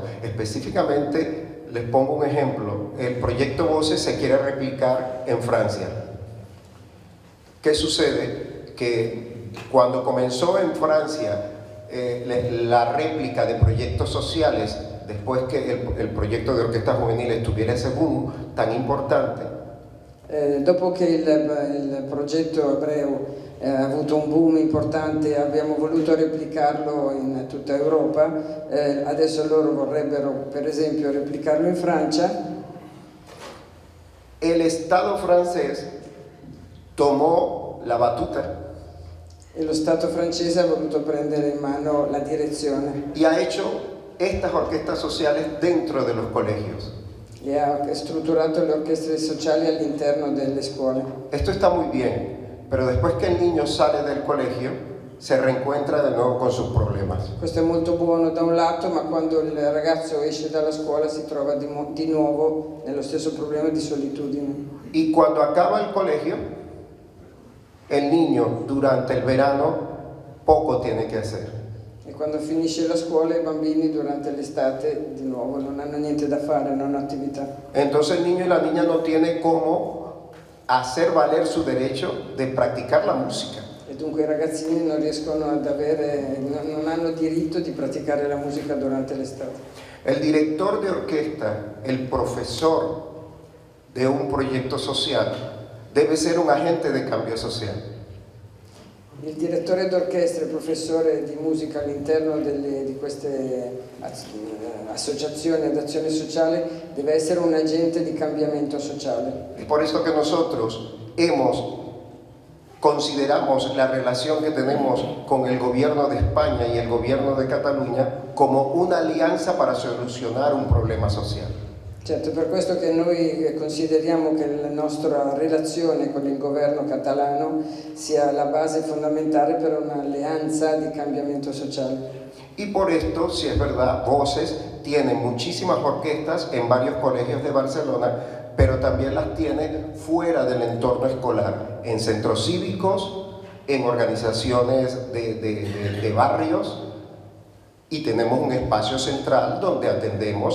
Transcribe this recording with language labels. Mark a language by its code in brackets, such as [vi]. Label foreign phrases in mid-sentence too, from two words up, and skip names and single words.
[es] Específicamente, les pongo un ejemplo. El proyecto Voces se quiere replicar en Francia. ¿Qué sucede? Que cuando comenzó en Francia la réplica de proyectos sociales, después que el proyecto de orquestas juveniles tuviera ese boom tan importante, [it] dopo che il progetto ebreo ha avuto un boom importante, abbiamo voluto replicarlo in tutta Europa, adesso loro vorrebbero per esempio replicarlo in Francia. [es] El Estado francés tomó la batuta [it] e lo Stato francese ha voluto prendere in mano la direzione [es] y ha hecho estas orquestas sociales dentro de los colegios. [it] E ha strutturato le orchestre sociali all'interno delle scuole. [es] Esto está muy bien, pero después que el niño sale del colegio, se reencuentra de nuevo con sus problemas. [it] Questo è molto buono da un lato, ma quando il ragazzo esce dalla scuola si trova di nuovo nello stesso problema di solitudine. [es] Y cuando acaba el colegio, el niño durante el verano poco tiene que hacer. [it] E quando finisce la scuola i bambini durante l'estate di nuovo non hanno niente da fare, non hanno attività. [es] Entonces el niño y la niña no tienen cómo hacer valer su derecho de practicar la música. [it] E dunque i ragazzini non riescono ad avere, non hanno diritto di praticare la musica durante l'estate. [es] El director de orquesta, el profesor de un proyecto social, debe ser un agente de cambio social. [it] Il direttore d'orchestra, il professore di musica all'interno di queste associazioni ad azione sociale deve essere un agente di cambiamento sociale. [es] Es por eso que nosotros consideramos la relación que tenemos con el gobierno de España y el gobierno de Cataluña como una alianza para solucionar un problema social. [it] Certo, per questo che noi consideriamo che la nostra relazione con il governo catalano sia la base fondamentale per un'alleanza di cambiamento sociale. [es] Y por esto, si es verdad, Voces tiene muchísimas orquestas en varios colegios de Barcelona, pero también las tiene fuera del entorno escolar, en centros cívicos, en organizaciones de barrios, y tenemos un espacio central donde atendemos.